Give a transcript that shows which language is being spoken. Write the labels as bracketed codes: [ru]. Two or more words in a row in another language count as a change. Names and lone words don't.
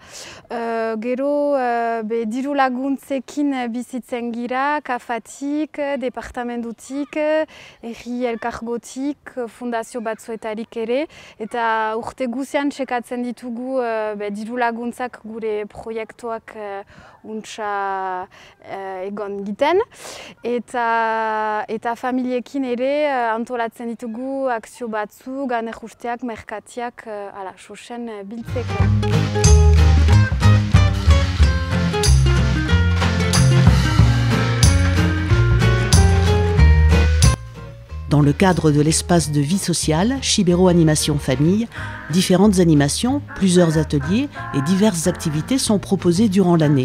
[eu] Gero diru laguntzekin bizitzen gira, kafatik, departamentutik, herri elkargotik, fundazio batzuetarik ere, eta urte guzian txekatzen ditugu diru laguntzak gure proiektuak untsa egon giten. Eta familiekin ere antolatzen ditugu akzio batzu, ganer usteak, merkatiak, sosen biltzeko. [fr] Dans le cadre de l'espace de vie sociale, Shibero Animation Famille, différentes animations, plusieurs ateliers et diverses activités sont proposées durant l'année.